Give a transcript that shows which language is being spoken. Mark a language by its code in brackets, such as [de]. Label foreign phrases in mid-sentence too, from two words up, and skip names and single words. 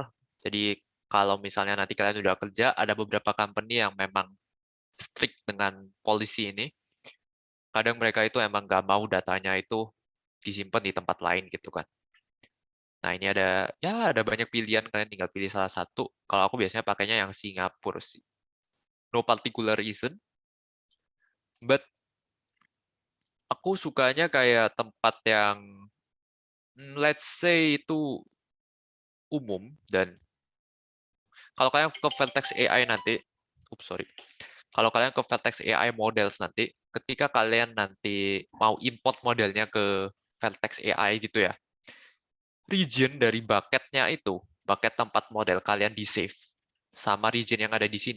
[id] Jadi kalau misalnya nanti kalian udah kerja, ada beberapa company yang memang strict dengan policy ini. Kadang mereka itu emang nggak mau datanya itu disimpan di tempat lain gitu kan. Nah ini ada banyak pilihan, kalian tinggal pilih salah satu. Kalau aku biasanya pakainya yang Singapura sih. [en] No particular reason, [id] but aku sukanya kayak tempat yang [en] let's say [id] itu umum. Dan kalau kalian ke Vertex AI nanti, kalau kalian ke Vertex AI Models nanti, ketika kalian nanti mau import modelnya ke Vertex AI gitu ya, region dari bucket-nya itu, bucket tempat model kalian di save sama region yang ada di sini.